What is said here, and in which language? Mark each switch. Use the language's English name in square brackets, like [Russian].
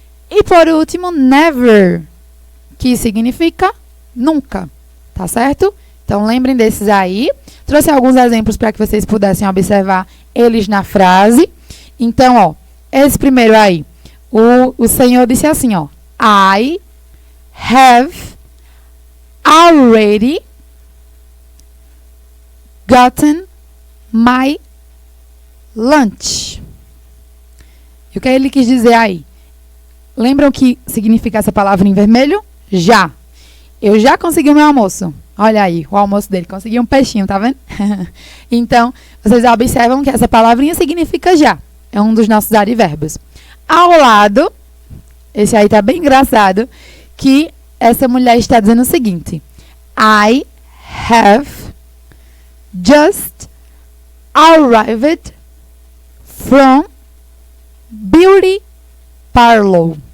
[Portuguese] E por último, never, que significa nunca, tá certo? Então, lembrem desses aí. Trouxe alguns exemplos para que vocês pudessem observar eles na frase. Então, ó, esse primeiro aí, o Senhor disse assim, ó. [English] I have already gotten my lunch. [Portuguese] E o que ele quis dizer aí? Lembram o que significa essa palavra em vermelho? Já. Eu já consegui o meu almoço. Olha aí, o almoço dele. Consegui um peixinho, tá vendo? Então, vocês observam que essa palavrinha significa já. É um dos nossos advérbios. Ao lado, esse aí tá bem engraçado, que essa mulher está dizendo o seguinte. [English] I have just arrived from beauty parlor.